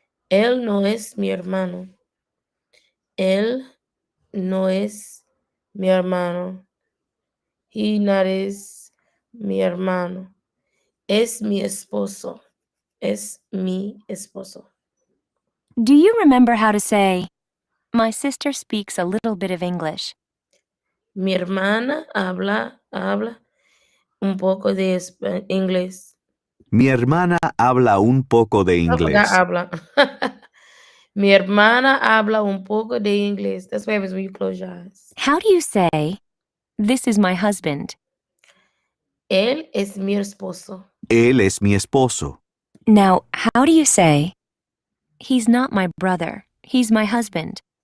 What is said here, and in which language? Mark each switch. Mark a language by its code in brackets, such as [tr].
[es] Él no es mi hermano. Él no es mi hermano. [en] He not is [es] mi hermano. Es mi esposo. Es mi esposo. [en] Do you remember how to say, my sister speaks a little bit of English? [es] Mi hermana habla un poco de inglés. Mi hermana habla un poco de [en] I forgot [es] inglés. habla. Mi hermana habla un poco de inglés. [en] That's what happens when you close your eyes. How do you say, this is my husband? [es] Él es mi esposo. Él es mi esposo. [en] Now, how do you say, he's not my brother, he's my husband?